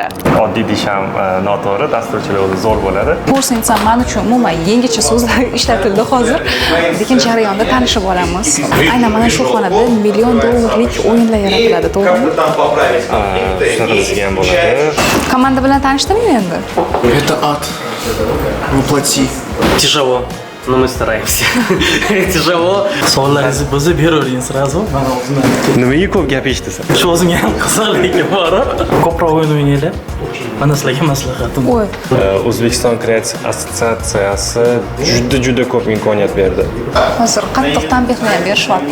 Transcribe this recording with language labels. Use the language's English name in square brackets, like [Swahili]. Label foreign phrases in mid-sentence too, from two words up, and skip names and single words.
[Uzbek] Oddiy desham noto'g'ri, dasturchilar o'zi zo'r bo'ladi. Ko'rsam men uchun umuman yangicha so'zlar ishlatildi hozir. Lekin jarayonda tanishib olamiz. Aynan mana shu xonada $1 million o'yinlar yaratiladi, to'g'rimi? Shunaqa bizga ham bo'ladi. Komanda bilan tanishdingmi endi? [Russian] Это ад. Воплоти. Тяжело, но мы стараемся. Тяжело. [Uzbek] Savollaringizni bo'lsa beravering sразу. Mana o'zim. Nimaga ko'p gap eshitasan? Shu o'zimga ham qiziqligi bor. Ko'proq o'yin o'ynanglar. Mana sizlarga maslahatim. O'y. O'zbekiston Kreativ assotsiatsiyasi juda ko'p imkoniyat berdi. Hozir qattiq tanbehlar ham berishyapti.